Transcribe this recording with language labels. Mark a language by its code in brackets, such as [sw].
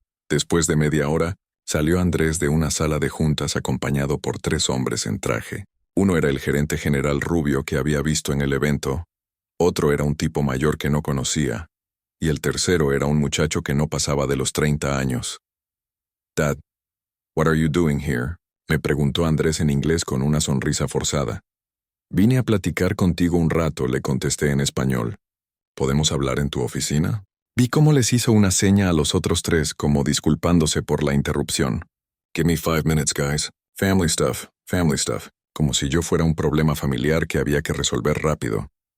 [es] Después de media hora, salió Andrés de una sala de juntas acompañado por 3 hombres en traje. Uno era el gerente general rubio que había visto en el evento, otro era un tipo mayor que no conocía, y el tercero era un muchacho que no pasaba de los 30 años. [en] Dad, what are you doing here? [es] Me preguntó Andrés en inglés con una sonrisa forzada. Vine a platicar contigo un rato, le contesté en español. ¿Podemos hablar en tu oficina? Vi cómo les hizo una seña a los otros 3 como disculpándose por la interrupción. [en] Give me 5 minutes, guys. Family stuff. [es] Como si yo fuera un problema familiar que había que resolver rápido.